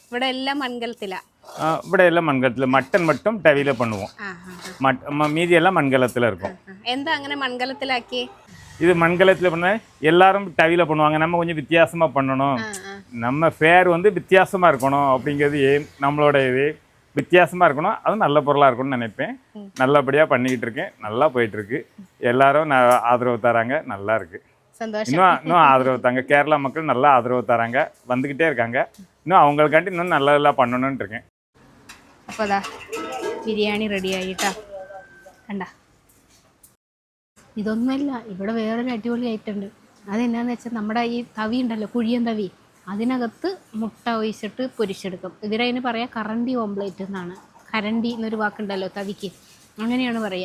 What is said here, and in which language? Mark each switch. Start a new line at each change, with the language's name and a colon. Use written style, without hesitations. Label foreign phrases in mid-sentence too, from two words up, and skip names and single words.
Malayalam: ഇവിടെ എല്ലാം മൺകലത്തിലാ.
Tamil: ഇവിടെ எல்லாம் மண்கலத்தில் மட்டன் மட்டும் டவியில் பண்ணுவோம். மீதி எல்லாம் மண்கலத்தில் இருக்கும்.
Malayalam: എന്താ അങ്ങനെ മൺകലത്തിലാക്കി?
Tamil: இது மண்கலத்தில் பண்ண எல்லாரும் டவியில் பண்ணுவாங்க. நம்ம கொஞ்சம் வித்தியாசமாக பண்ணணும், நம்ம ஃபேர் வந்து வித்தியாசமாக இருக்கணும் அப்படிங்கிறது நம்மளோட இது வித்தியாசமாக இருக்கணும். அதுவும் நல்ல பொருளாக இருக்கணும்னு நினைப்பேன். நல்லபடியாக பண்ணிக்கிட்டு இருக்கேன், நல்லா போயிட்டுருக்கு. எல்லாரும் ஆதரவு தராங்க, நல்லா இருக்குது. இன்னும் ஆதரவு தாங்க. கேரளா மக்கள் நல்லா ஆதரவு தராங்க, வந்துக்கிட்டே இருக்காங்க. இன்னும் அவங்களுக்காண்டி இன்னும் நல்லா பண்ணணும்னு இருக்கேன்.
Malayalam: അപ്പോൾ അതാ ബിരിയാണി റെഡി ആയിട്ടാ. കണ്ട, ഇതൊന്നുമല്ല, ഇവിടെ വേറൊരു അടിപൊളി ഐറ്റം ഉണ്ട്. അതെന്നാന്ന് വെച്ചാൽ നമ്മുടെ ഈ തവി ഉണ്ടല്ലോ, കുഴിയൻ തവി, അതിനകത്ത് മുട്ട ഒഴിച്ചിട്ട് പൊരിച്ചെടുക്കും. ഇവരതിന് പറയാം കറണ്ടി ഓംപ്ലേറ്റ് എന്നാണ്. കരണ്ടി എന്നൊരു വാക്കുണ്ടല്ലോ തവിക്ക്, അങ്ങനെയാണ് പറയുക.